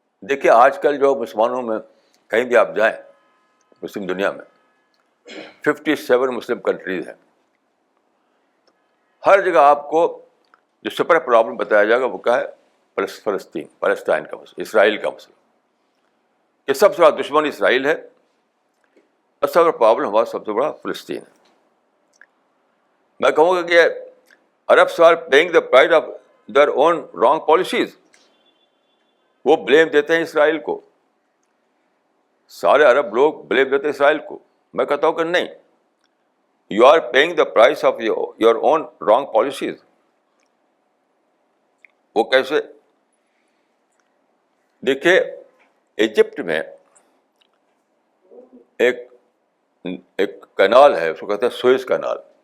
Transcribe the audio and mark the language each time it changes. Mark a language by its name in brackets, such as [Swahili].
[Urdu] دیکھیے آج کل جو مسلمانوں میں کہیں بھی آپ جائیں, مسلم دنیا میں 57 مسلم کنٹریز ہیں. ہر جگہ آپ کو جو سپر پرابلم بتایا جائے گا وہ کیا ہے, فلسطین, پیلسٹائن کا مسئلہ, اسرائیل کا مسئلہ. کہ سب سے بڑا دشمن اسرائیل ہے اور سب سے بڑا پرابلم ہمارا سب سے بڑا فلسطین ہے. میں کہوں گا کہ [English] Arabs are paying the price of their own wrong policies. [Urdu] وہ بلیم دیتے ہیں اسرائیل کو, سارے عرب لوگ بلیم دیتے ہیں اسرائیل کو. میں کہتا ہوں کہ نہیں, [English] You are paying the price of your own wrong policies. [Urdu] وہ کیسے؟ دیکھیے ایجپٹ میں ایک کنال ہے, اس کو کہتے ہیں سوئز کنال.